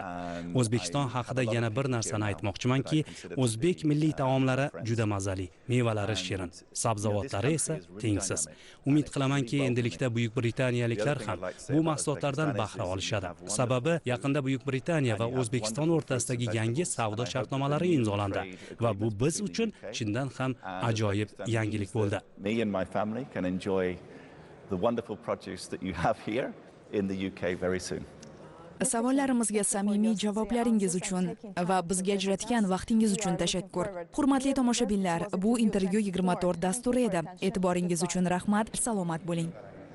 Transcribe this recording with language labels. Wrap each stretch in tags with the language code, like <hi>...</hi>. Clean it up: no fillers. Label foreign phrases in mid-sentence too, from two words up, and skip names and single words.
<uz>O'zbekiston haqida yana bir narsani aytmoqchimanki, o'zbek milliy taomlari juda mazali, mevalari shirin, sabzavotlari esa tengsiz. Umid qilamanki, endilikda Buyuk Britaniyaliklar ham bu mahsulotlardan bahra olishadi. Sababi yaqinda Buyuk Britaniya va O'zbekiston o'rtasidagi yangi savdo shartnomalari imzolandi va bu biz uchun chindan ham ajoyib yangilik bo'ldi.</uz> <en>Me and my family can enjoy the wonderful produce that you have here in the UK very soon.</en> <uz>Savollarimizga samimiy javoblaringiz uchun va bizga ajratgan vaqtingiz uchun tashakkur. Hurmatli tomoshabinlar, bu intervyu 24 dasturi edi. E'tiboringiz uchun rahmat, salomat bo'ling.</uz>